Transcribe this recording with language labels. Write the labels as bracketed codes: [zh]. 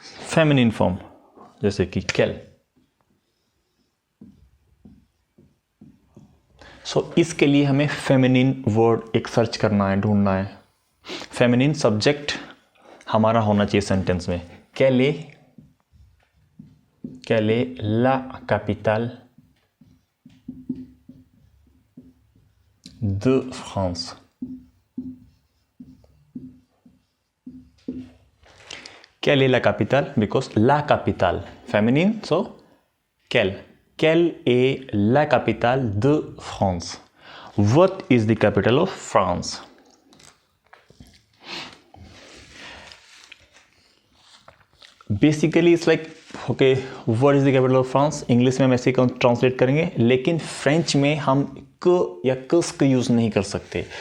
[hi] Feminine form जैसे कि कैल। सो इसके लिए हमें फेमिनिन वर्ड एक सर्च करना है, ढूंढना है। फेमिनिन सब्जेक्ट हमारा होना चाहिए सेंटेंस में। [fr] कैल est la capitale de France. Quelle est la capitale? Because la capitale, féminine, so quelle. Quelle est la capitale de France? [en] What is the capital of France? Basically it's like okay what is the capital of France. [hi] English में हम ऐसे translate करेंगे, लेकिन French में हम क या कस का यूज़ नहीं कर सकते.